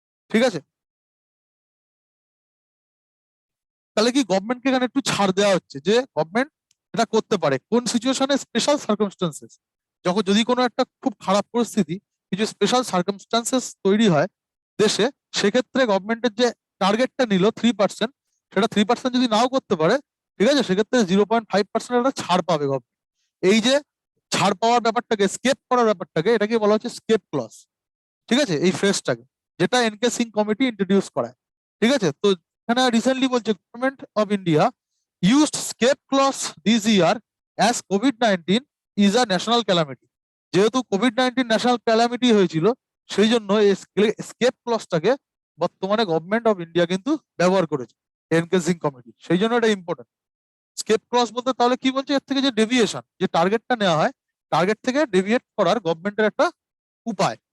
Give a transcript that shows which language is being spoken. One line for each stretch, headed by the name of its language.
Bangla: ঠিক আছে, তাহলে কি গভর্নমেন্টকে এখানে একটু ছাড় দেওয়া হচ্ছে যে গভর্নমেন্ট এটা করতে পারে কোন সিচুয়েশনে, স্পেশাল সার্কামস্টান্সেস, যখন যদি কোনো একটা খুব খারাপ পরিস্থিতি, কিছু স্পেশাল সার্কামস্টান্সেস তৈরি হয় দেশে, সেক্ষেত্রে গভর্নমেন্টের যে টার্গেটটা নিল 3%, সেটা 3% যদি নাও করতে পারে, ঠিক আছে, সেক্ষেত্রে 0.5% একটা ছাড় পাবে গভর্নমেন্ট। এই যে ছাড় পাওয়ার ব্যাপারটাকে, স্কেপ করার ব্যাপারটাকে, এটাকে বলা হচ্ছে স্কেপ ক্লজ। ঠিক আছে, এই ফ্রেজটাকে, যেটা এনকে সিং কমিটি ইন্ট্রোডিউস করায়। ঠিক আছে, তো এখানে রিসেন্টলি বলছে
English: Government of India used scape clause this year as COVID-19 is a national calamity।
Bangla: যেহেতু কোভিড-19 ন্যাশনাল ক্যালামিটি হয়েছিল, সেই জন্য এই স্কেপ ক্লজটাকে বর্তমানে গভর্নমেন্ট অফ ইন্ডিয়া কিন্তু ব্যবহার করেছে এনকে সিং কমিটি, সেই জন্য এটা ইম্পর্টেন্ট। স্কেপ ক্লজ বলতে তাহলে কি বলছে, এর থেকে যে ডেভিয়েশন, যে টার্গেটটা নেওয়া হয়, টার্গেট থেকে ডেভিয়েট করার গভর্নমেন্টের একটা উপায়।